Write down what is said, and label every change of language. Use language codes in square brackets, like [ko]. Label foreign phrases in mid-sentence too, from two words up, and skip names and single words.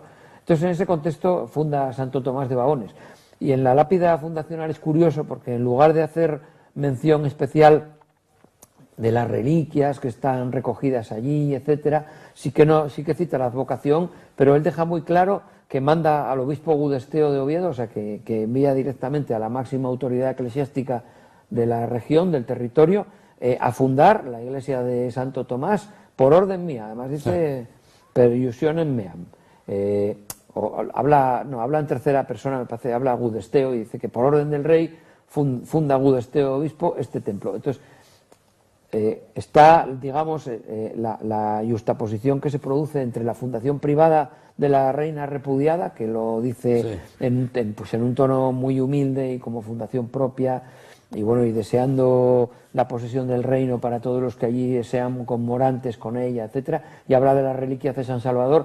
[es] Entonces, en ese contexto funda Santo Tomás de Bahones. Y en la lápida fundacional es curioso porque en lugar de hacer mención especial de las reliquias que están recogidas allí, etcétera, sí que cita la advocación, pero él deja muy claro que manda al obispo Gudesteo de Oviedo, o sea, que envía directamente a la máxima autoridad eclesiástica de la región, del territorio, a fundar la iglesia de Santo Tomás por orden mía. Además dice [la] per iusionem meam. [es] Habla en tercera persona, me parece, habla Gudesteo y dice que por orden del rey funda Gudesteo obispo este templo. Entonces, está, digamos, la yuxtaposición que se produce entre la fundación privada de la reina repudiada, que lo dice en un tono muy humilde y como fundación propia, y bueno, y deseando la posesión del reino para todos los que allí sean conmorantes con ella, etcétera, y habla de las reliquias de San Salvador.